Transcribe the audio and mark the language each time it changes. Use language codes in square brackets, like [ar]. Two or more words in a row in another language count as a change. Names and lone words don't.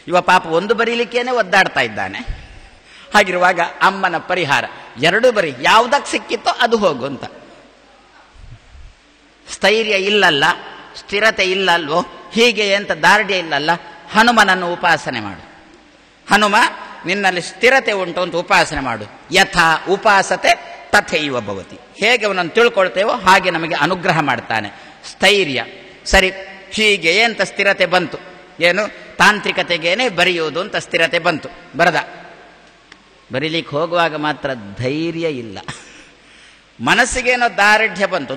[kn] ಇವ ಪಾಪ ಒಂದು ಬರೀಲಿಕ್ಕೇನೆ ಒದ್ದಾಡ್ತಾ ಇದ್ದಾನೆ. ಹಾಗಿರುವಾಗ ಅಮ್ಮನ ಪರಿಹಾರ 2 ಬರಿ, ಯಾವುದಕ್ಕೆ ಸಿಕ್ಕಿತ್ತೋ ಅದು ಹೋಗು ಅಂತ. ಸ್ಥೈರ್ಯ ಇಲ್ಲಲ್ಲ, ಸ್ಥಿರತೆ ಇಲ್ಲಲ್ವೋ, ಹೀಗೆ ಅಂತ ದಾರ್ಢ್ಯ ಇಲ್ಲಲ್ಲ, ಹನುಮನನ್ನು ಉಪಾಸನೆ ಮಾಡು. ಹನುಮ ನಿನ್ನಲ್ಲಿ ಸ್ಥಿರತೆ ಉಂಟು ಅಂತ ಉಪಾಸನೆ ಮಾಡು. [sa] ಯಥಾ ಉಪಾಸತೆ ತಥೈವ ಭವತಿ. [kn] ಹೇಗೆ ಅವನನ್ನು ತಿಳ್ಕೊಳ್ತೇವೋ ಹಾಗೆ ನಮಗೆ ಅನುಗ್ರಹ ಮಾಡ್ತಾನೆ. ಸ್ಥೈರ್ಯ ಸರಿ, ಹೀಗೆ ಅಂತ ಸ್ಥಿರತೆ ಬಂತು. ಏನು ತಾಂತ್ರಿಕತೆಗೇನೆ ಬರೆಯುವುದು ಅಂತ ಸ್ಥಿರತೆ ಬಂತು. ಬರದ ಬರೀಲಿಕ್ಕೆ ಹೋಗುವಾಗ ಮಾತ್ರ ಧೈರ್ಯ ಇಲ್ಲ. ಮನಸ್ಸಿಗೇನೋ ದಾರ್ಢ್ಯ ಬಂತು.